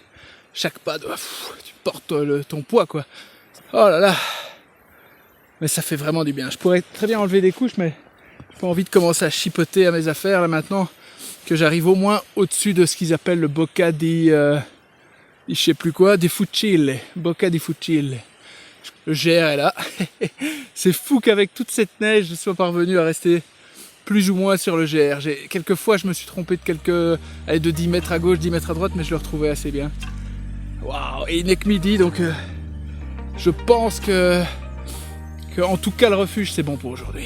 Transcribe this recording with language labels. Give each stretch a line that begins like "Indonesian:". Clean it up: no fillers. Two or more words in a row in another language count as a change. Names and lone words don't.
French: chaque pas, tu portes ton poids, quoi. Oh là là. Mais ça fait vraiment du bien. Je pourrais très bien enlever des couches, mais j'ai pas envie de commencer à chipoter à mes affaires, là, maintenant que j'arrive au moins au-dessus de ce qu'ils appellent le Bocca di... je sais plus quoi, di Fucile. Bocca di Fucile. Le GR est là. C'est fou qu'avec toute cette neige, je sois parvenu à rester plus ou moins sur le GR. Quelquefois, je me suis trompé de 10 mètres à gauche, 10 mètres à droite, mais je le retrouvais assez bien. Waouh. Et il n'est que midi, donc je pense que en tout cas, le refuge, c'est bon pour aujourd'hui.